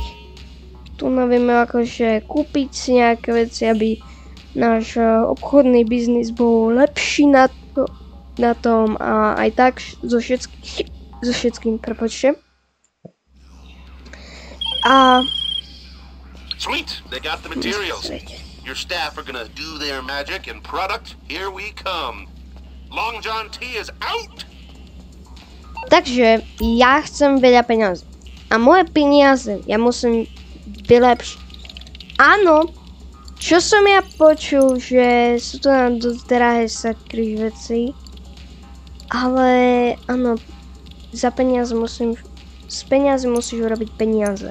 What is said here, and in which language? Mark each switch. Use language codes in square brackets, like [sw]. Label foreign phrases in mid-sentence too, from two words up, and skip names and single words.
[sk] Tu vieme akože kúpiť si nejaké veci, aby náš obchodný biznis bol lepší na tom a aj tak so všetkým, prepočte. A [en] Sweet, they got the materials. Your staff are gonna do their magic and product, here we come. Long John T is out! [sk] Takže ja chcem veľa peniazy. A moje peniaze ja musím vylepšiť. Áno, čo som ja počul, že sú to nám dosť drahé sakryž veci. Ale áno, z peniaze musíš urobiť peniaze.